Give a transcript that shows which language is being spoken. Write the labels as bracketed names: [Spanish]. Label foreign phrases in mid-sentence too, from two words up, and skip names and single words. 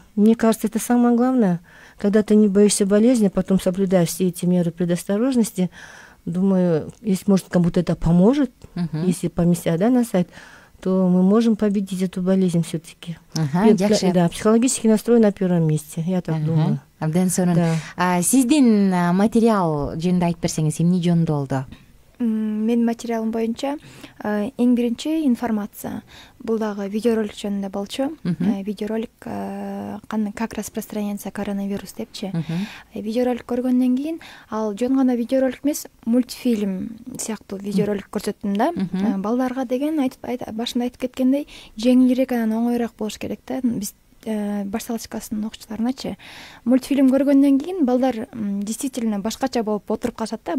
[Russian] Мне кажется, это самое главное. Когда ты не боишься болезни, потом соблюдаешь все эти меры предосторожности, думаю, если, может, кому-то это поможет, если поместят, да, на сайт, то мы можем победить эту болезнь все-таки. Да, психологический настрой на 1-м месте, я так думаю. [Kyrgyz] Абдан сонун. Сиздин материал жөнүндө айтып берсеңиз, эмне жөнүндө болду? Менин материалым боюнча эң биринчи информация. Бул дагы видеоролик жөнүндө болчу. [Russian] Видеоролик как распространяется коронавирус депчи. [Kyrgyz] Видеоролик көргөндөн кийин ал жөн гана видеоролик эмес, мультфильм сыяктуу видеоролик көрсөттүм да. Балдарга деген башында айтып кеткендей, жеңилирээк анан оңоюраак болуш керек да. Биз баш салачкасынын окуучуларыначы мультфильм көргөндөн кийин балдар действительно башкача болуп отуруп калышат да.